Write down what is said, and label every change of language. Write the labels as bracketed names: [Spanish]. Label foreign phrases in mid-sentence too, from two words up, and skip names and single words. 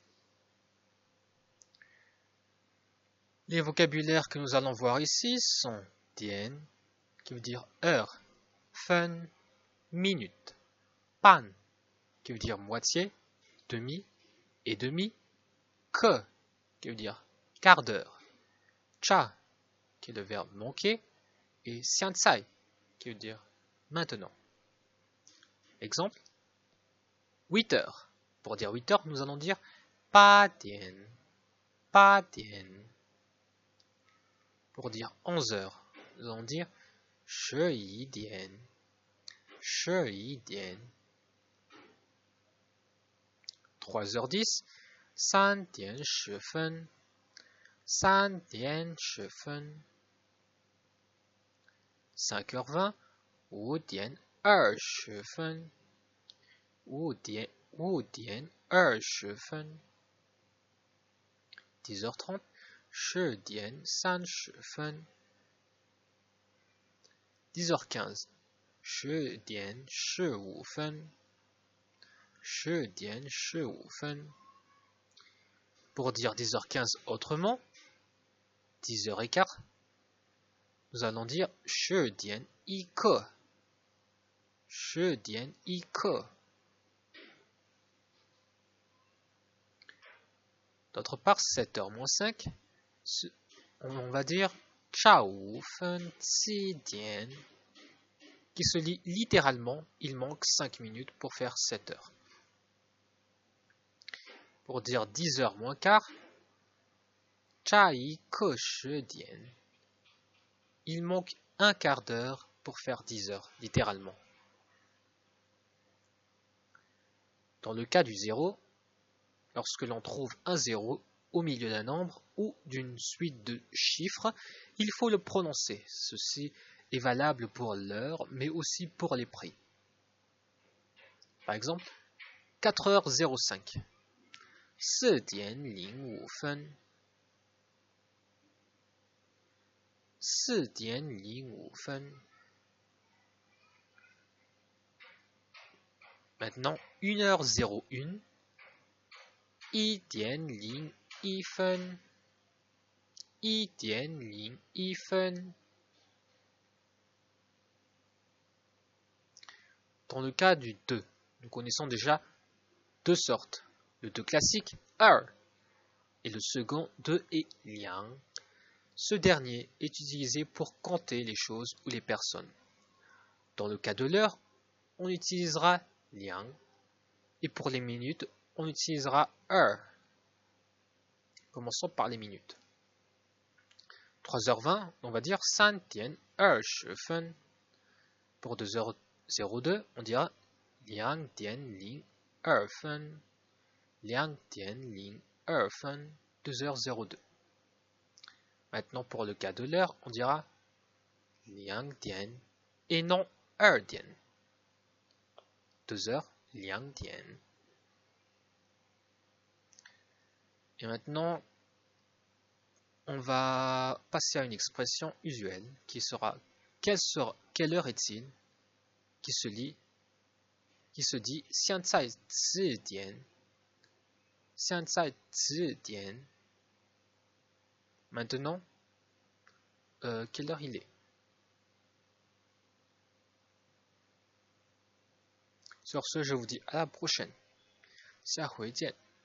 [French] Les vocabulaires que nous allons voir ici sont dian, qui veut dire heure, fen, minute, pan, qui veut dire moitié, demi et demi, ke, qui veut dire quart d'heure, cha, qui est le verbe manquer, et xiancai, qui veut dire maintenant. Exemple, 8 heures. Pour dire 8 heures, nous allons dire [Chinese] 八点，八点. [French] Pour dire 11 heures, nous allons dire [Chinese] 11 点, 11点. 3h10, 3点10分, 3点10分. 5h20, 5点20分, 5点20分. 10h30, 10点30分. 10h15, 10点15分, 10点15分. [French] Pour dire 10h15 autrement, 10h15, nous allons dire [Chinese] 10 点一刻, 10点一刻. [French] D'autre part, 7h moins 5, on va dire [Chinese] 下午分7点, [French] qui se lit littéralement, il manque 5 minutes pour faire 7 heures. Pour dire 10h moins quart, [Chinese] 差一刻10点, [French] il manque un quart d'heure pour faire 10 heures, littéralement. Dans le cas du 0, lorsque l'on trouve un 0 au milieu d'un nombre ou d'une suite de chiffres, il faut le prononcer. Ceci est valable pour l'heure, mais aussi pour les prix. Par exemple, 4h05. [Chinese] 4点05分. 4点05分. [French] Maintenant, 1h01. [Chinese] 1点01分. 1点01分. [French] Dans le cas du 2, nous connaissons déjà deux sortes. Le 2 classique, 2, et le second, 2 et liang. Ce dernier est utilisé pour compter les choses ou les personnes. Dans le cas de l'heure, on utilisera liang, et pour les minutes, on utilisera 2. Commençons par les minutes. 3h20, on va dire [Chinese] 3 点20分. [French] Pour 2h02, on dira [Chinese] 2 点02分. 2点02分, [French] 2h02. Maintenant, pour le cas de l'heure, on dira 2点 et non 2点. 2 heures, 2点. Et maintenant, on va passer à une expression usuelle qui sera quelle heure est-il, qui se dit [Chinese] 现在几点. 现在几点. [French] Maintenant, quelle heure il est? Sur ce, je vous dis à la prochaine. [Chinese] 下回见.